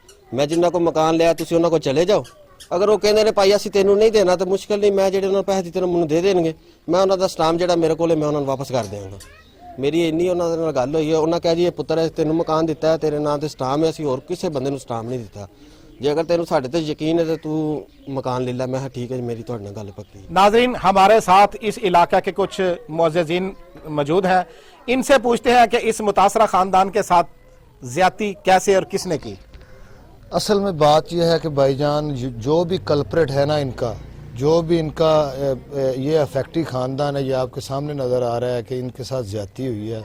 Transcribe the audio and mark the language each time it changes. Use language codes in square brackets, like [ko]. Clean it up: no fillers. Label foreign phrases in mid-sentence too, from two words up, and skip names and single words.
[pa] ਮੈਂ ਜਿੰਨਾ ਕੋਲ ਮਕਾਨ ਲਿਆ ਤੁਸੀਂ ਉਹਨਾਂ ਕੋਲ ਚਲੇ ਜਾਓ। ਅਗਰ ਉਹ ਕਹਿੰਦੇ ਨੇ ਭਾਈ ਅਸੀਂ ਤੈਨੂੰ ਨਹੀਂ ਦੇਣਾ ਤਾਂ ਮੁਸ਼ਕਿਲ ਨਹੀਂ, ਮੈਂ ਜਿਹੜੇ ਉਹਨਾਂ ਨੂੰ ਪੈਸੇ ਦਿੱਤੇ ਨੇ ਮੈਨੂੰ ਦੇ ਦੇਣਗੇ। ਮੈਂ ਉਹਨਾਂ ਦਾ ਸਟਾਮ ਜਿਹੜਾ ਮੇਰੇ ਕੋਲ ਹੈ ਮੈਂ ਉਹਨਾਂ ਨੂੰ ਵਾਪਸ ਕਰ ਦਿਆਂਗਾ। ਮੇਰੀ ਇੰਨੀ ਉਹਨਾਂ ਦੇ ਨਾਲ ਗੱਲ ਹੋਈ ਹੈ। ਉਹਨਾਂ ਕਿਹਾ ਜੀ ਇਹ ਪੁੱਤਰ ਹੈ ਤੈਨੂੰ ਮਕਾਨ ਦਿੱਤਾ ਹੈ, ਤੇਰੇ ਨਾਂ ਤੇ ਸਟਾਮ ਹੈ, ਅਸੀਂ ਹੋਰ ਕਿਸੇ ਬੰਦੇ ਨੂੰ ਸਟਾਮ ਨਹੀਂ ਦਿੱਤਾ। ਜੇ ਅਗਰ ਤੈਨੂੰ ਸਾਡੇ ਤੇ ਯਕੀਨ ਹੈ ਤੋ ਤੂ ਮਕਾਨ ਲੈ ਲਾ। ਮੈਂ ਠੀਕ ਹੈ ਜੀ, ਮੇਰੀ ਤੁਹਾਡੇ ਨਾਲ ਗੱਲ ਪੱਕੀ। [ur] ناظرین، ہمارے ساتھ اس علاقہ کے کچھ معززین موجود ہیں، ان سے پوچھتے ہیں کہ اس متاثرہ خاندان کے ساتھ زیادتی کیسے اور کس نے کی. اصل میں بات یہ ہے کہ بھائی جان جو بھی کلپریٹ ہے نا، ان کا جو بھی ان کا یہ افیکٹی خاندان ہے، یہ آپ کے سامنے نظر آ رہا ہے کہ ان کے ساتھ زیادتی ہوئی ہے.